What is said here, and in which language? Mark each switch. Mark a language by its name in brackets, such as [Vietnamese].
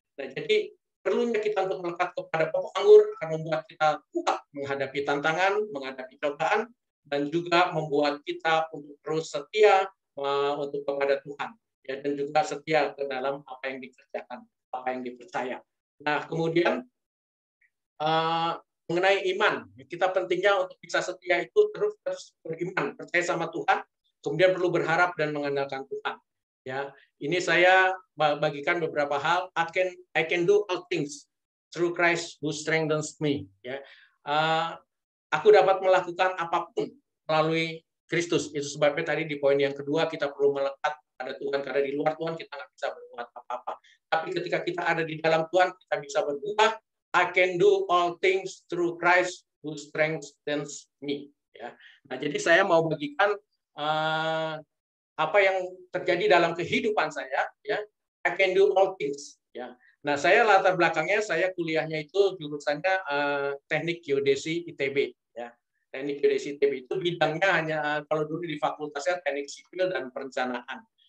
[Indonesian] Nah, jadi perlunya kita untuk melekat kepada pokok anggur akan membuat kita kuat menghadapi tantangan, menghadapi cobaan, dan juga membuat kita untuk terus setia untuk kepada Tuhan, ya, dan juga setia ke dalam apa yang dikerjakan, apa yang dipercaya. Nah, kemudian mengenai iman, kita pentingnya untuk bisa setia itu terus beriman, percaya sama Tuhan, kemudian perlu berharap dan mengandalkan Tuhan. Ya, ini saya bagikan beberapa hal. [English] I can do all things through Christ who strengthens me. [Indonesian] Ya, aku dapat melakukan apapun melalui Kristus. Itu sebabnya tadi di poin yang kedua kita perlu melekat pada Tuhan, karena di luar Tuhan kita nggak bisa berbuat apa-apa. Tapi ketika kita ada di dalam Tuhan kita bisa berubah. [English] I can do all things through Christ who strengthens me. [Indonesian] Ya. Nah, jadi saya mau bagikan apa yang terjadi dalam kehidupan saya, ya. [English] I can do all things, [Indonesian] ya. Nah, saya latar belakangnya saya kuliahnya itu jurusannya teknik geodesi ITB, ya. Teknik geodesi ITB itu bidangnya hanya kalau dulu di fakultasnya teknik sipil dan perencanaan.